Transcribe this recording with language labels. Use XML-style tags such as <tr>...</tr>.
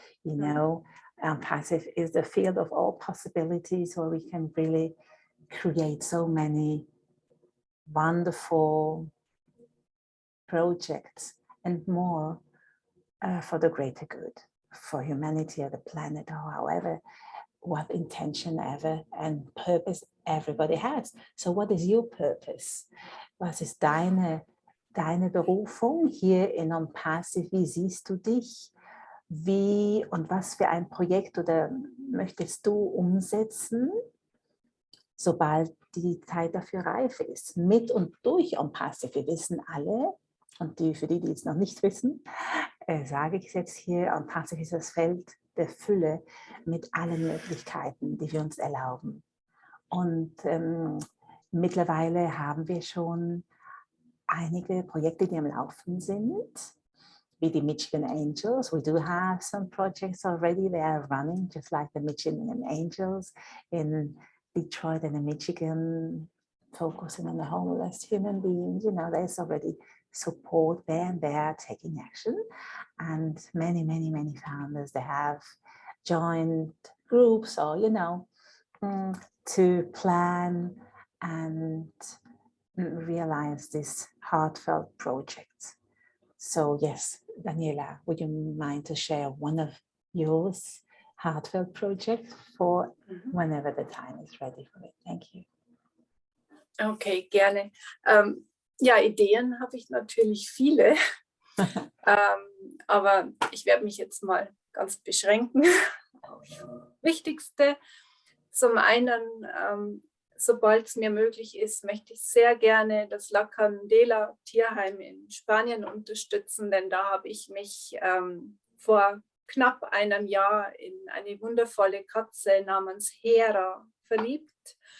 <en>You know, ONPASSIVE is the field of all possibilities where we can really create so many wonderful projects and more for the greater good, for humanity or the planet, or however, what intention ever and purpose everybody has. So what is your purpose?</en> <de>Was ist deine Berufung hier in ONPASSIVE? Wie siehst du dich? Wie und was für ein Projekt oder möchtest du umsetzen, sobald die Zeit dafür reif ist? Mit und durch ONPASSIVE. Wir wissen alle, und für die es noch nicht wissen, sage ich es jetzt hier, ONPASSIVE ist das Feld der Fülle mit allen Möglichkeiten, die wir uns erlauben. Und mittlerweile haben wir schon einige Projekte, die am Laufen sind, wie die Michigan Angels.</de> <en>We do have some projects already. They are running, just like the Michigan Angels in Detroit and in Michigan, focusing on the homeless human beings. You know, there's already support there and they are taking action. And many, many, many founders, they have joined groups or, you know, to plan and realize this heartfelt project. So yes, Daniela, would you mind to share one of yours heartfelt projects for whenever the time is ready for it? Thank you.</en> <de>Okay, gerne. Ja, Ideen habe ich natürlich viele, aber ich werde mich jetzt mal ganz beschränken auf das Wichtigste. Zum einen, sobald es mir möglich ist, möchte ich sehr gerne das La Candela Tierheim in Spanien unterstützen, denn da habe ich mich vor knapp einem Jahr in eine wundervolle Katze namens Hera verliebt.</de>